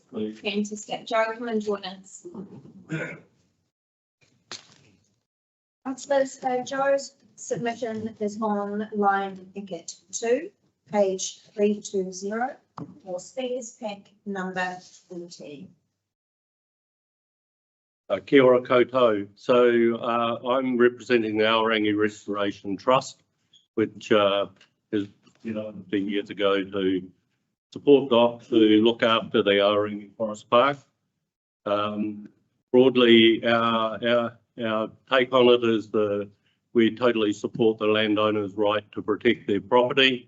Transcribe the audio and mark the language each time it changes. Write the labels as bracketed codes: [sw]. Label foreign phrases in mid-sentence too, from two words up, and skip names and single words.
[en] Fantastic. Joe, come and join us. Councillors, Joe's submission is on line ticket 2, page 320, for speakers pack number 14. [mi] Kia ora koutou. [en] So I'm representing the Aorangi Restoration Trust, which is, years ago to support DOC to look after the Aorangi Forest Park. Broadly, our take on it is we totally support the landowner's right to protect their property.